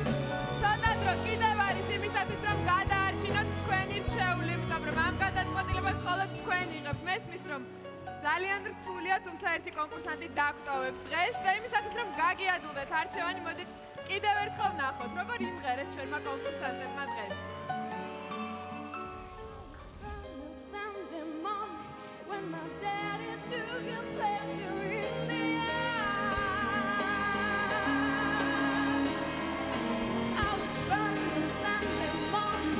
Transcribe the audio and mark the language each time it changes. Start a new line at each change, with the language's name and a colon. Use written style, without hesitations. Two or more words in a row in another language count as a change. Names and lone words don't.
Georgian: ცოტა დრო კიდევ არის იმისათვის რომ გადაარჩინოთ თქვენი რჩეული, იმიტომ რომ ამ გადაწყვეტილებას მხოლოდ თქვენ იღებთ. მესმის რომ ძალიან რთულია, თუმცა ერთი კონკურსანტი დაგვტოვებს დღეს და იმისათვის რომ გაგიადვილდეთ არჩევანი, მოდით კიდევ ერთხელ ნახოთ, როგორ იმღერეს ჩვენმა კონკურსანტებმა დღეს.
English: When my daddy took your pleasure in the eye, I was burning Sunday morning.